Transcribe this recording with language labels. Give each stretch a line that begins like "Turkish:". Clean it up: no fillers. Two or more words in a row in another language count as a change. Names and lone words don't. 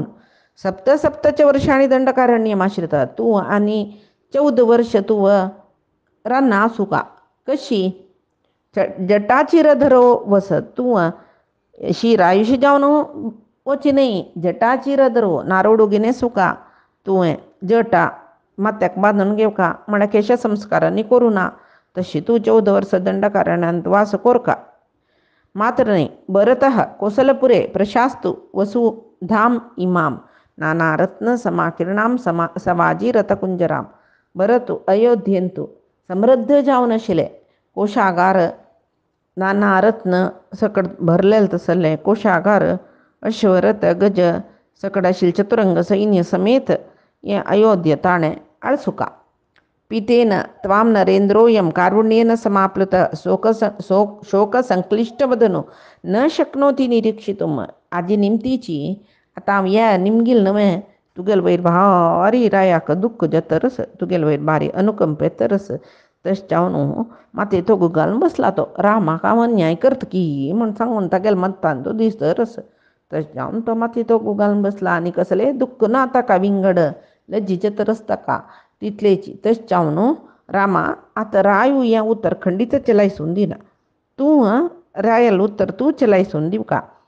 Konkani: सप्तच वर्षांनी दंडकारण्यम आशिरता तूं आनी 14 वर्ष तूं रान्ना आसूं का कशी जटाची धरो वसत तूं शिरायुशी जावन वची न्हय जटाची धरो नारोडू घेवन येसूं का तुवें जटा माथ्याक बांदून घेवका म्हळ्यार केश संस्कारांनी करूं ना. तशी तूं 14 वर्स दंडकारण्यांत वास कोरका मात्र न्हय.
Sanskrit: भरतः कोसलपुरे प्रशास्तु वसु धाम इमाम नाना रत्न समाकिरणाम सवाजी रथकुंजराम.
Konkani: बरं तू अयोध्येंतू समृद्ध जावन आशिल्ले कोशागार नाना रत्न सकट भरलेले तसले कोशागार अश्वरथ गज सकट आशिल्ले चतुरंग सैन्य समेत हे अयोध्य ताणें आळसुका
Sanskrit: पितेन त्वां नरेन्द्रोऽयं कारुण्येन समाप्लुतः शोकसंक्लिष्टवदनो न शक्नोति निरीक्षितुम्
Konkani: आजी निमतीची आता हांव या निमगील न्हय तुगेल वयर भारी रायाक दुख्ख जतरस तुगेल वयर भारी अनुकंप येतरस तशें जावन मातये तोगू घालून बसला तो रामाक हांव अन्याय करता की म्हण सांगून तागेल मत्तान तो दिसतरस तशें जावन तो मातये तोगू घालून बसला आनी कसलें दुख्ख ना ताका विंगड लज्जीचे तरस ताका तितलेची तशें जावन रामा आतां रायू हें उतर खंडीत चलायसून दिना तूं रायल उतर तूं चलायसून दिवका